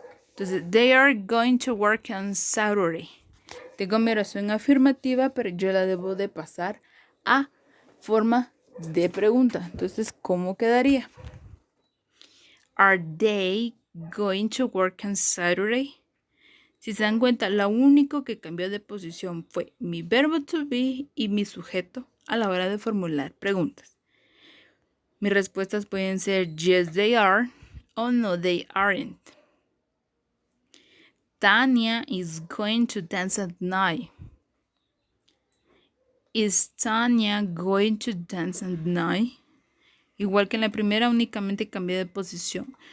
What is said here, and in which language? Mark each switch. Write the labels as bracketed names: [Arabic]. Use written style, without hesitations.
[Spanish] Entonces, [English] they are going to work on Saturday. [Spanish] Tengo mi oración afirmativa, pero yo la debo de pasar a forma de pregunta. Entonces, ¿cómo quedaría? [English] Are they going to work on Saturday? [Spanish] Si se dan cuenta, lo único que cambió de posición fue mi verbo to be y mi sujeto a la hora de formular preguntas. Mis respuestas pueden ser [English] yes, they are [Spanish] o [English] no, they aren't. Tanya is going to dance at night. Is Tanya going to dance at night? [Spanish] Igual que en la primera, únicamente cambié de posición.